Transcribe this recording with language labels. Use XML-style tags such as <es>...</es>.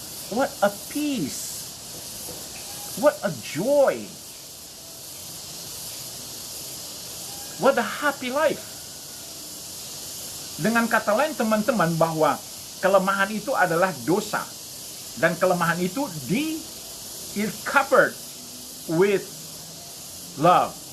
<en>What a peace, what a joy, what a happy life.</en> <id>Dengan kata lain teman-teman, bahwa kelemahan itu adalah dosa. Dan kelemahan itu</id> <en>is covered with love.</en>